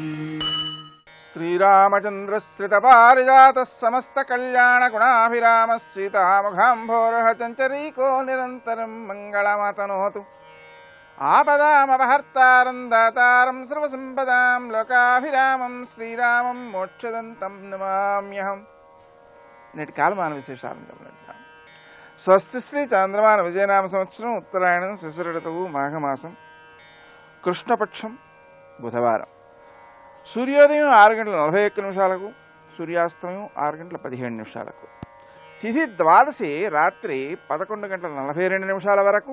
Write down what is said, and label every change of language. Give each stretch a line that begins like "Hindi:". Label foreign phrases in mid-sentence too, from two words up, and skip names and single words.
Sanskrit: श्रीरामचन्द्रश्रितपारिजातः समस्तकल्याणगुणाभिरामः सीतामुखाम्भोरः चञ्चरीको निरन्तरं मङ्गलमातनोतु। आपदामपहर्तारं दातारं सर्वसम्पदां लोकाभिरामं శ్రీరామం మోక్షదంతం నమామ్యహం।
Telugu: నేటి కాలమాన విశేషాలను గమనిద్దాం. స్వస్తి శ్రీ చాంద్రమాన విజయనామ సంవత్సరం ఉత్తరాయణం శిశిర ఋతువు మాఘమాసం కృష్ణపక్షం బుధవారం. సూర్యోదయం 6:41 సూర్యాస్తమయం 6:17 తిథి ద్వాదశి రాత్రి 11:42 వరకు.